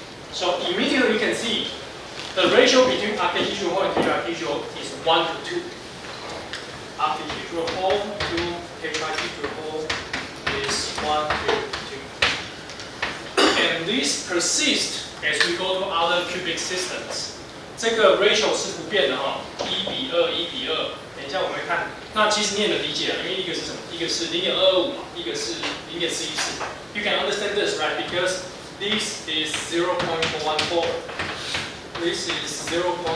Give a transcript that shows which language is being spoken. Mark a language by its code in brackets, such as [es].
[en] So immediately you can see the ratio between octahedral hole and tetrahedral is 1 to 2. Octahedral hole to tetrahedral hole is 1 to 2. And this persists as we go to other cubic systems. [zh] 这个 ratio 是不变的哈，1:2，1:2。等一下我们会看，那其实你也能理解了，因为一个是什么？一个是0.225嘛，一个是0.414。 [en] You can understand this, right? Because this is 0.414. This is 0.225.